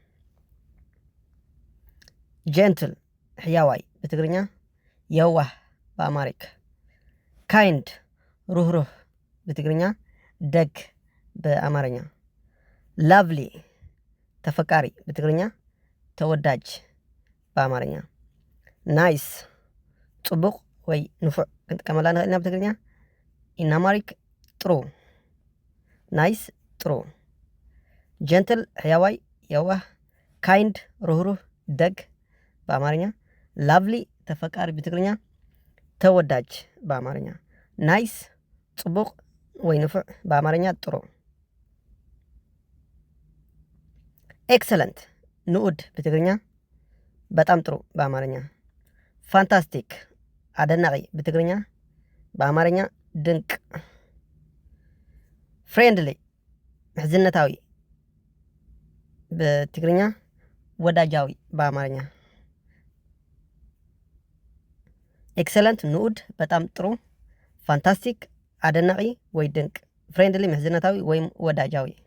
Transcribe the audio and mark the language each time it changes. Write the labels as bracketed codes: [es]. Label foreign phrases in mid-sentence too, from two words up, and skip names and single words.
[am] ጀንትል ሕያዋይ በትግርኛ፣ የዋህ በአማሪክ። ካይንድ ሩህሩህ በትግርኛ፣ ደግ በአማርኛ። ላቭሊ ተፈቃሪ በትግርኛ፣ ተወዳጅ በአማርኛ። ናይስ [ti] ጽቡቕ ወይ ንፉዕ ክንጥቀመላ ንኽእል ኢና [am] በትግርኛ። [en] in Amharic [am] ጥሩ፣ ናይስ ጥሩ። ጀንትል ሕያዋይ የዋህ፣ ካይንድ ሩህሩህ ደግ በአማርኛ። ላቭሊ ተፈቃሪ በትግርኛ፣ ተወዳጅ በአማርኛ። ናይስ [ti] ጽቡቕ ወይ ንፉዕ [am] በአማርኛ ጥሩ። ኤክሰለንት ንኡድ በትግርኛ፣ በጣም ጥሩ በአማርኛ። ፋንታስቲክ አደናቂ በትግርኛ፣ በአማርኛ ድንቅ። ፍሬንድሊ ምሕዝነታዊ በትግርኛ፣ ወዳጃዊ በአማርኛ። ኤክሰለንት ንኡድ በጣም ጥሩ። ፋንታስቲክ አደናቂ ወይ ድንቅ። ፍሬንድሊ ምሕዝነታዊ ወይም ወዳጃዊ።